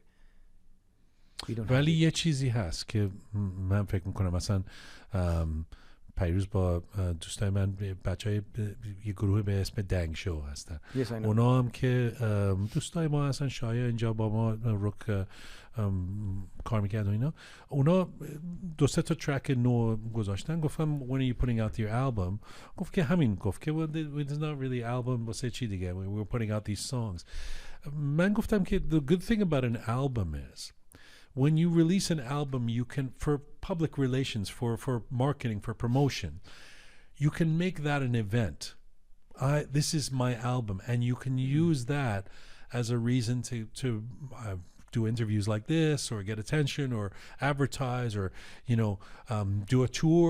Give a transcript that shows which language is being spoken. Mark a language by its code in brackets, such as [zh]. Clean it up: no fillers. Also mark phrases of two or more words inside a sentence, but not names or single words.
[fa] ولی یه چیزی هست که من فکر میکنم مثلا پیروز با دوستای من بچهای یه گروه به اسم دنگ شو هستن. اونا هم که دوستای ما هستن، شایع اینجا با ما روک کار میکرد و اینا، اونا 2-3 تا ترک نو گذاشتن. [en] گفتم when are you putting out your album؟ [fa] گفت که همین، گفت که [en] well, it's not really album، [fa] واسه چی دیگه [en] we were putting out these songs. [fa] من گفتم که [en] the good thing about an album is when you release an album, you can, for public relations, for marketing, for promotion, you can make that an event. This is my album, and you can use that as a reason to do interviews like this, or get attention, or advertise, or do a tour.